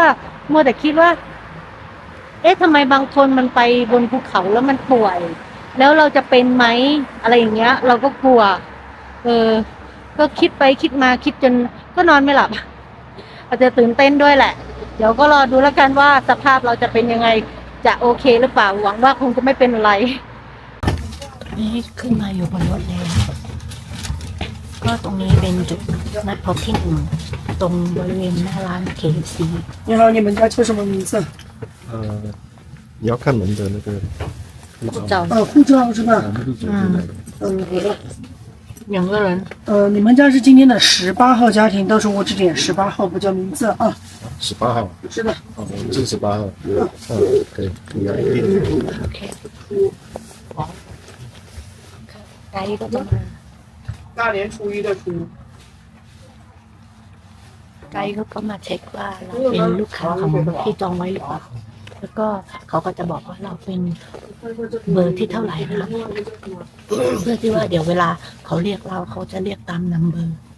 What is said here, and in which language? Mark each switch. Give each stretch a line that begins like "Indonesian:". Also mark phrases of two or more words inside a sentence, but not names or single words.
Thai: มัวแต่คิดว่าทำไมบางคนมันไปบนภูเขาแล้วมันป่วย แล้วเราจะเป็นไหมอะไรอย่างเงี้ย เราก็กลัวก็คิดไปคิดมาคิดจนก็นอนไม่หลับ อาจจะตื่นเต้นด้วยแหละ เดี๋ยวก็รอดูแล้วกันว่าสภาพเราจะเป็นยังไง จะโอเคหรือเปล่า หวังว่าคงจะไม่เป็นอะไรนี่ขึ้นมาอยู่บนรถแล้วก็ตรงนี้เป็นจุดนัดพบที่1ตรงบริเวณหน้าร้าน KFC
Chinese: 你好，你们家叫什么名字？你要看门的那个护照，护照是吧？护照好的。两个人你们家是今天的18号家庭，到时候我只点18号，不叫名字啊。 18号。是的。我们这18号。可以啊。
Thai: OK ไกด์ก็จะมา
Chinese: 大年初一的初。
Thai: ไกด์เขาก็มาเช็คว่าเราเป็นลูกค้าของที่จองไว้หรือเปล่า แล้วก็เขาก็จะบอกว่าเราเป็นเบอร์ที่เท่าไหร่นะเพื่อที่ว่าเดี๋ยวเวลาเขาเรียกเราเขาจะเรียกตามนัมเบอร์